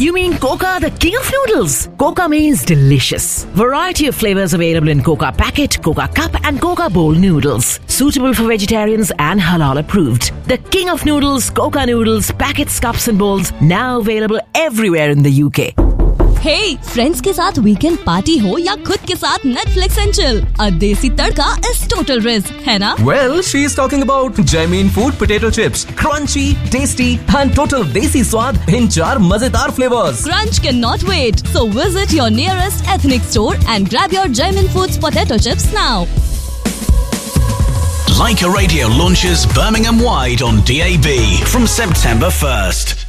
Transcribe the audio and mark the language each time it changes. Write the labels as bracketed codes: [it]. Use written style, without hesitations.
[en] You mean Koka, the king of noodles? Koka means delicious. Variety of flavors available in Koka packet, Koka cup and Koka bowl noodles. Suitable for vegetarians and halal approved. The king of noodles, Koka noodles, packets, cups and bowls, now available everywhere in the UK. [hi] Hey, friends के साथ weekend party हो या खुद के साथ Netflix and chill, अ देसी तड़का is total risk, है ना? [en] Well, she is talking about Jaimin Food Potato Chips. Crunchy, tasty and total desi swad in char mazedar flavors. Crunch cannot wait. So visit your nearest ethnic store and grab your Jaimin Foods potato chips now. Leica Radio launches Birmingham wide on DAB from September 1st.